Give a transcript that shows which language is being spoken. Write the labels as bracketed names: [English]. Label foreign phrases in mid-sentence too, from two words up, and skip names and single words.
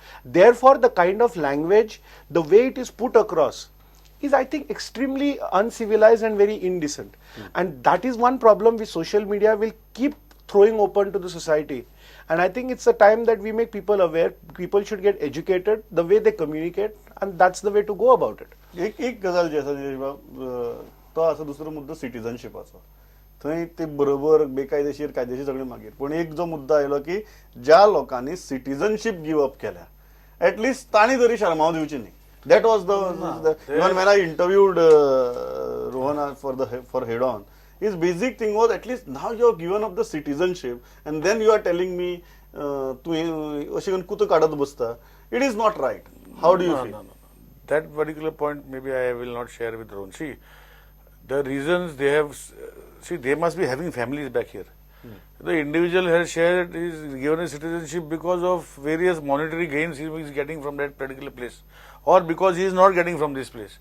[English] Therefore, the kind of language, the way it is put across, is, I think, extremely uncivilized and very indecent. And that is one problem which social media will keep throwing open to the society. And I think it's a time that we make people aware. People should get educated the way they communicate, and that's the way to go about it. [Konkani] एक गजाल जी आसा तो आसा दुसरो मुद्दो सिटीजनशिपाचो. थंय ते बरोबर बेकायदेशीर कायदेशीर सगळें मागीर पूण एक जो मुद्दो आयलो की ज्या लोकांनी [English] citizenship give up [Konkani] केल्या एटलिस्ट तांणी तरी शर्माव दिवची न्ही. [English] That was even when I interviewed Rohan for Head On, his basic thing was, at least now you have given up the citizenship and then you are telling me [Konkani] तूं अशें करून कुतो काडत बसता. [English] It is not right. How do you feel? No. That particular point maybe I will not share with Rohan. See, the reasons they have, they must be having families back here. The individual has shared, is given a citizenship because of various monetary gains he is getting from that particular place, or because he is not getting from this place.